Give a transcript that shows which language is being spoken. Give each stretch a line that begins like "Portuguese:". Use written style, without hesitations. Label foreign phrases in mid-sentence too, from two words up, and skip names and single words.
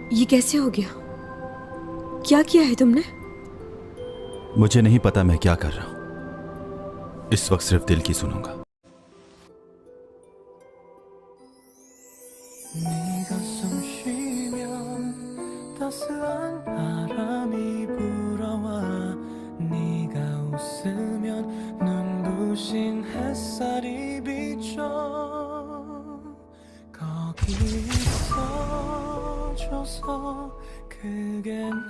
Hindi: कैसे हो गया? क्या किया है तुमने? मुझे नहीं पता मैं क्या कर रहा हूं। इस वक्त सिर्फ दिल की सुनूंगा।
Korean: 네가 숨 쉬면 따스한 바람이 불어와 네가 웃으면 눈부신 햇살이 비춰 거기 있어줘서 그게